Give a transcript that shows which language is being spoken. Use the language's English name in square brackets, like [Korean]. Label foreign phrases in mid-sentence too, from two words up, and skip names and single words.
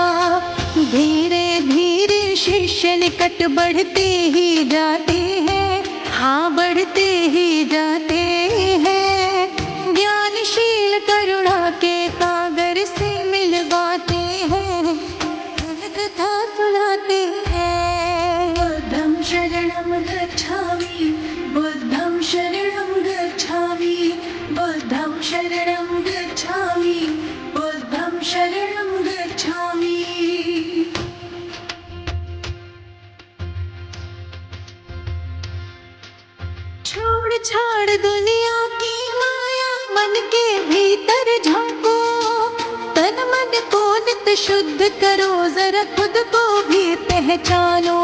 [Hindi] धीरे धीरे शिष्य निकट बढ़ते ही जाते हैं, हाँ बढ़ते ही जाते हैं। ज्ञानशील करुणा के सागर से मिलवाते हैं, कथा सुनाते हैं। [Pali] बुद्धं शरणं गच्छामि, बुद्धं शरणं गच्छामि, बुद्धं शरणं गच्छामि, बुद्धं शरणं गच्छामि। [Hindi] छोड़ छाड़ दुनिया की माया, मन के भीतर झांको, तन मन को नित शुद्ध करो, जरा खुद को भी पहचानो।